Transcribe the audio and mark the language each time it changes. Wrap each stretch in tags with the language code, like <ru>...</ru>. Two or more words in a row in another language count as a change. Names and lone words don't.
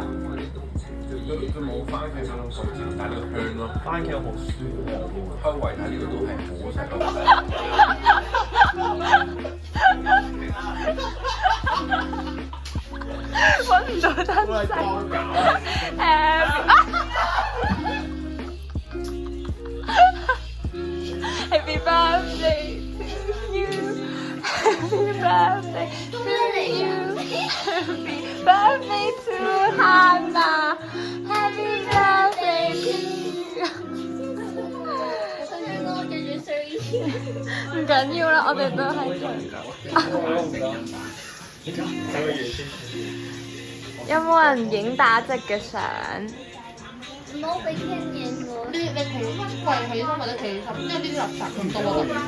<yue>佢冇番茄嗰種熟甜，但係個香咯。番茄好酸啊！香維他呢個都係好食咯。揾唔到真相。</yue> <en>Happy birthday to you. Happy birthday to you. Happy birthday to Hannah. Happy birthday to you.</en> <yue>唔緊要啦，我哋都係。有冇人影打直嘅相？唔好俾傾影我。你企跪起身或者企起身，因為呢啲垃圾咁多啊。</yue>